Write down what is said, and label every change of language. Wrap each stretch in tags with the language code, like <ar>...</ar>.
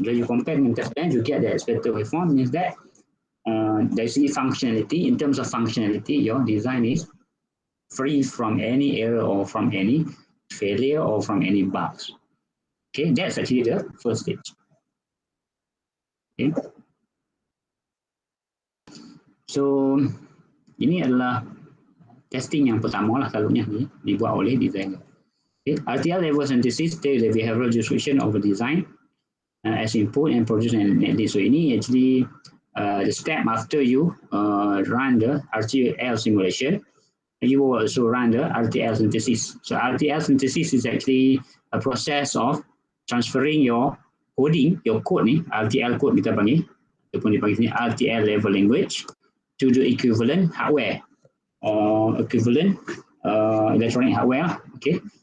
<en>So you compare with the test bench, you get the expected waveform. Means that there's functionality. In terms of functionality, your design is free from any error or from any failure or from any bugs. Okay, that's actually the first stage. Okay.</en> <ms>So ini adalah testing yang pertama lah selalunya dibuat oleh designer.</ms> <en>Okay. RTL level synthesis takes the behavioral description of a design as input and produce an netlist. So</en> <ms>ini</ms> <en>actually the step after you run the RTL simulation, you will also run the RTL synthesis. So RTL synthesis is actually a process of transferring your coding, your code</en> <ms>ni,</ms> <en>RTL code</en> <ms>kita panggil, ataupun dipanggil sini</ms> <en>RTL level language, to the equivalent hardware or equivalent electronic hardware lah. Okay.</en>